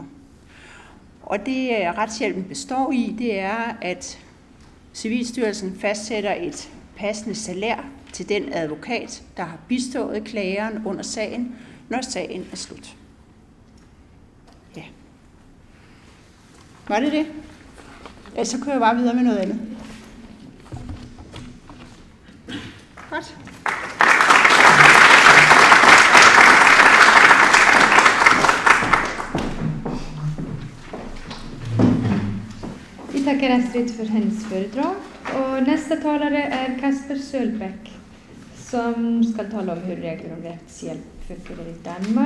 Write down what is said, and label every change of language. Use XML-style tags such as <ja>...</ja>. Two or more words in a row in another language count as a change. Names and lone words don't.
<da>Og det retshjælpen består i, det er, at Civilstyrelsen fastsætter et passende salær til den advokat, der har bistået klageren under sagen, når sagen er slut. Ja. Var det det? Ellers så kører jeg bare videre med noget andet. Godt.</da> <sv>Vi tackar Astrid för hennes föredrag. Och nästa talare är Kasper Sölbäck som ska tala om hur regler om rättshjälp fungerar i Danmark.</sv>